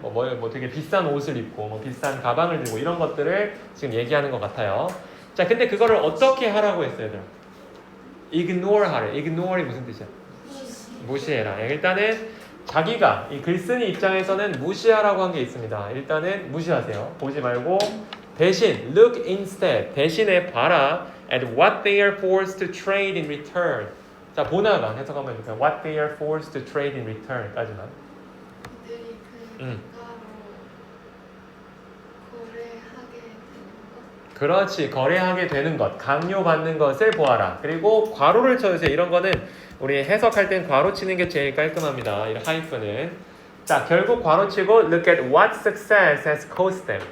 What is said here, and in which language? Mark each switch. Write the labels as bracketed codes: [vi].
[ko] 뭐 되게 비싼 옷을 입고 뭐 비싼 가방을 들고 이런 것들을 지금 얘기하는 것 같아요. 자, 근데 그거를 어떻게 하라고 했어요, 얘들아? ignore 하래. ignore이 무슨 뜻이야? 무시해라. 일단은 자기가 이 글쓴이 입장에서는 무시하라고 한 게 있습니다. 일단은 무시하세요. 보지 말고 대신 [en] look instead [ko] 대신에 봐라 [en] at what they are forced to trade in return. [ko] 자 보나가 해석하면 될까요? [en] What they are forced to trade in return까지만. [ko] 그들이 그 음. 물가로 거래하게 되는 것. 그렇지. 거래하게 되는 것, 강요받는 것을 보아라. 그리고 괄호를 쳐주세요. 이런 거는 우리 해석할 땐 괄호 치는 게 제일 깔끔합니다. 이 하이픈은. 자, 결국 괄호 치고 [en] look at what success has cost them.